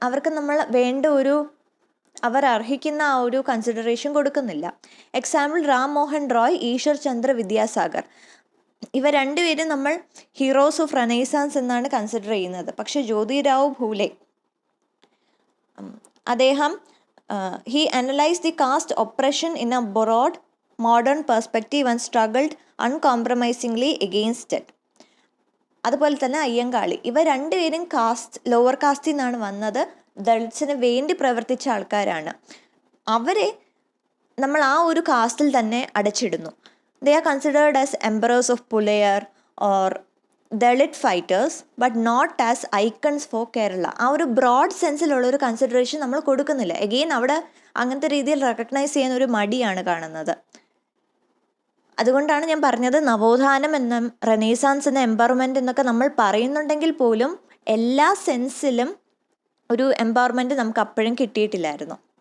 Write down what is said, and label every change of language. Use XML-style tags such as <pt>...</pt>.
<ml>അവർക്ക് നമ്മൾ വേണ്ട അവർ അർഹിക്കുന്ന ആ ഒരു കൺസിഡറേഷൻ കൊടുക്കുന്നില്ല. എക്സാമ്പിൾ റാം മോഹൻ റോയ്, ഈശ്വർ ചന്ദ്ര വിദ്യാസാഗർ. ഇവ രണ്ടുപേരും നമ്മൾ ഹീറോസ് ഓഫ് റെനേസാൻസ് എന്നാണ് കൺസിഡർ ചെയ്യുന്നത്. പക്ഷെ ജ്യോതിറാവ് ഫൂലെ അദ്ദേഹം</ml> <en>he analyzed the caste oppression in a broad modern perspective and struggled uncompromisingly against it.</en> <ml>അതുപോലെ തന്നെ അയ്യങ്കാളി. ഇവ രണ്ടുപേരും ലോവർ കാസ്റ്റിൽ നിന്നാണ് വന്നത്. ദളിത്സിന് വേണ്ടി പ്രവർത്തിച്ച ആൾക്കാരാണ്. അവരെ നമ്മൾ ആ ഒരു കാസ്റ്റിൽ തന്നെ അടച്ചിടുന്നു.</ml> <en>They are considered as emperors of Pulayar or Dalit fighters but not as icons for Kerala.</en> <ml>ആ ഒരു ബ്രോഡ് സെൻസിലുള്ളൊരു കൺസിഡറേഷൻ നമ്മൾ കൊടുക്കുന്നില്ല. എഗെയിൻ അവിടെ അങ്ങനത്തെ രീതിയിൽ റെക്കഗ്നൈസ് ചെയ്യുന്ന ഒരു മടിയാണ് കാണുന്നത്. അതുകൊണ്ടാണ് ഞാൻ പറഞ്ഞത്, നവോത്ഥാനം എന്നും റെനേസാൻസ് എന്ന എംപവർമെൻറ്റ് എന്നൊക്കെ നമ്മൾ പറയുന്നുണ്ടെങ്കിൽ പോലും എല്ലാ സെൻസിലും ഒരു എംപവർമെൻറ്റ് നമുക്ക് അപ്പോഴും കിട്ടിയിട്ടില്ലായിരുന്നു.</ml>